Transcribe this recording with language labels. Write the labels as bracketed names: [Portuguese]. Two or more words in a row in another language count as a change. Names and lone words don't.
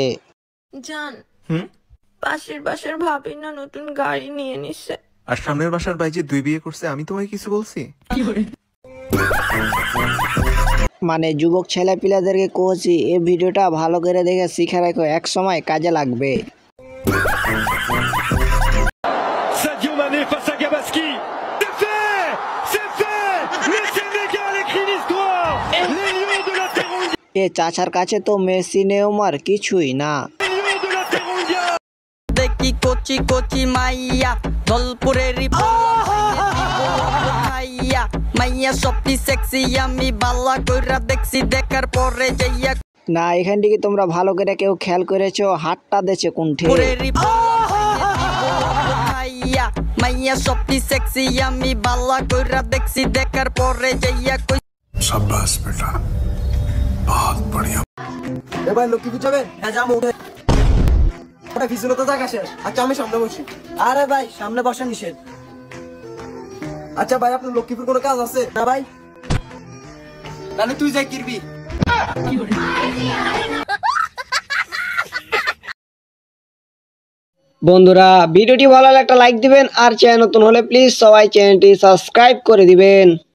[Bangla] জান, পাশের বাসার ভাবি না নতুন গাড়ি নিয়ে নিছে। আর সামনের বাসার ভাই যে 2 বিয়ে করছে, আমি তোমায় কিছু বলছি? মানে যুবক ছেলে পিলাদেরকে কইছি এই ভিডিওটা ভালো করে দেখে শিখে রাখো, এক সময় কাজে লাগবে। [French] Sadio Mané face à Gabaski. C'est fait. C'est fait. Le Sénégal écrit l'histoire. Les Lions de la Teranga. [Bangla] এ চাচার কাছে তো মেসি নেইমার কিছুই না। [French] Les Lions de la Teranga. [Bangla] দেখি কোচি কোচি মাইয়া দলপুরেরই মাইয়া মাইয়া সবটি সেক্সি আমি বালা কইরা দেখছি দেখার পরে যাইয়া না, এখান থেকে তোমরা ভালো করে কেউ খেয়াল করেছো হাতটা দেছে কোনঠে? পুরেরই মাইয়া মাইয়া সবটি সেক্সি আমি বালা কইরা দেখছি দেখার পরে যাইয়া কই [Hindi] शाबाश बेटा, बहुत बढ़िया। [Bangla] এ ভাই লক্ষ্মী বুঝাবেন? হ্যাঁ যাবো, উঠে ওটা পিছনে তো জায়গা শেষ। আচ্ছা আমি সামনে বসি। আরে ভাই সামনে বসা নিষেধ। আচ্ছা ভাই আপনার লক্ষ্মীপুর কোনো কাজ আছে? না ভাই, তাহলে তুই যাই কিরবি। বন্ধুরা ভিডিওটি ভালো লাগলে একটা লাইক দিবেন, আর চ্যানেল নতুন হলে প্লিজ সবাই চ্যানেলটি সাবস্ক্রাইব করে দিবেন।